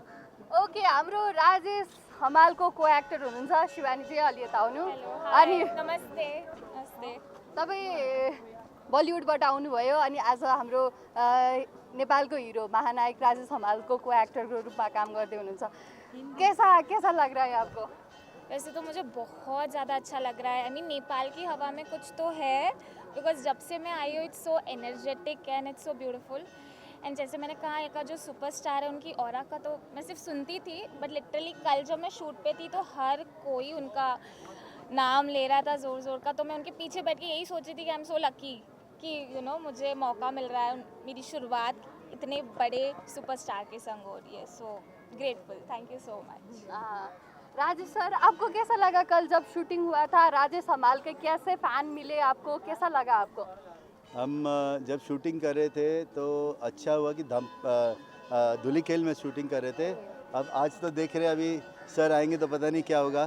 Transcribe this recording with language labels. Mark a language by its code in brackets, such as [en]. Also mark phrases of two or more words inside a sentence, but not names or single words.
[ne] ओके, हाम्रो राजेश हमालको को एक्टर हुनुहुन्छ शिवानी जी, अलि यता आउनु। अनि नमस्ते। नमस्ते। तपाईँ बलिउडबाट आउनुभयो अनि आज हाम्रो नेपालको हिरो महानायक राजेश हमालको को एक्टरको रूपमा काम गर्दै हुनुहुन्छ। [hi] कैसा लग रहा है आपको? वैसे तो मुझे बहुत ज़्यादा अच्छा लग रहा है। [en] I mean [hi] नेपाल की हवा में कुछ तो है, बिकॉज जब से मैं आई हूँ [en] it's so energetic and it's so beautiful. [hi] एंड जैसे मैंने कहा एक जो सुपरस्टार है उनकी ऑरा का तो मैं सिर्फ सुनती थी, [en] but literally [hi] कल जब मैं शूट पे थी तो हर कोई उनका नाम ले रहा था ज़ोर ज़ोर का। तो मैं उनके पीछे बैठ के यही सोच रही थी कि [en] I am so lucky [hi] कि मुझे मौका मिल रहा है मेरी शुरुआत इतने बड़े सुपरस्टार के संग हो रही है. [en] So grateful. Thank you so much. [hi] राजेश सर, आपको कैसा लगा कल जब शूटिंग हुआ था? राजेश हमाल के कैसे फैन मिले आपको, कैसा लगा आपको? हम जब शूटिंग कर रहे थे तो अच्छा हुआ कि धुलीखेल में शूटिंग कर रहे थे. अब आज तो देख रहे हैं, अभी सर आएंगे तो पता नहीं क्या होगा.